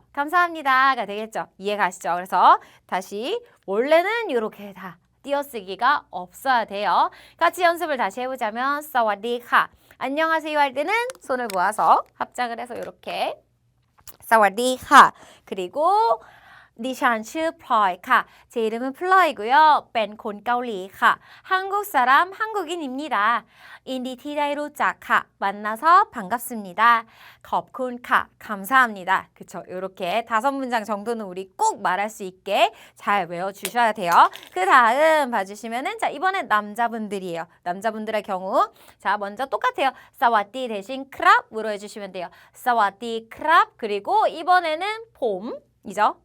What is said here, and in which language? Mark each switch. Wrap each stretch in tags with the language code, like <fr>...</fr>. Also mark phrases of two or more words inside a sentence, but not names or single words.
<ko>감사합니다가 되겠죠? 이해 가시죠? 그래서 다시 원래는 이렇게 다 띄어쓰기가 없어야 돼요. 같이 연습을 다시 해보자면</ko> <th>สวัสดีค่ะ</th> <ko>안녕하세요 할 때는 손을 모아서 합장을 해서 이렇게</ko> <th>สวัสดีค่ะ</th> <ko>그리고</ko> <th>ดิฉันชื่อพลอยค่ะ</th> <ko>제 이름은 플로이고요.</ko> <th>เป็นคนเกาหลีค่ะ</th> <ko>한국 사람 한국인입니다.</ko> <th>ยินดีที่ได้รู้จักค่ะ</th> <ko>만나서 반갑습니다.</ko> <th>ขอบคุณค่ะ</th> <ko>감사합니다. 그쵸? 이렇게 5문장 정도는 우리 꼭 말할 수 있게 잘 외워주셔야 돼요. 그 다음 봐주시면은 자 이번엔 남자분들이에요. 남자분들의 경우 자 먼저 똑같아요. 사와디 대신 크랍으로 해주시면 돼요.</ko> <th>สวัสดีครับ</th> <ko>그리고 이번에는 봄이죠.</ko>